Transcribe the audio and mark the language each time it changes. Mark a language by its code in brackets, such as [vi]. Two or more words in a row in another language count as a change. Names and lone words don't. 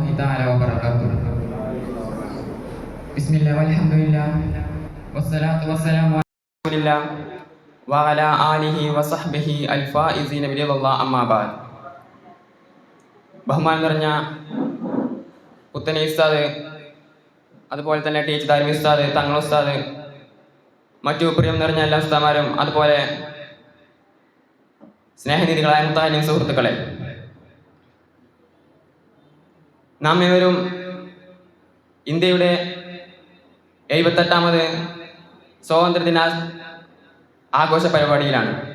[ar] تعالى وبركاته. بسم الله والحمد لله والصلاة والسلام على رسول الله وعلى آله وصحبه الفائزين برضا الله أما بعد. [ml] ബഹുമാനം നിറഞ്ഞ പുത്തനെ ഉസ്താദ്, അതുപോലെ തന്നെ ടീച്ചർ ദാരിമി ഉസ്താദ്, തങ്ങൾ ഉസ്താദ്, മറ്റു പ്രിയം നിറഞ്ഞ എല്ലാ ഉസ്താദന്മാരും, അതുപോലെ സ്നേഹനിധികളായ മുത്താലിം സുഹൃത്തുക്കളെ, നാം ഏവരും ഇന്ത്യയുടെ 78ാമത് സ്വാതന്ത്ര്യദിന ആഘോഷ പരിപാടിയിലാണ്.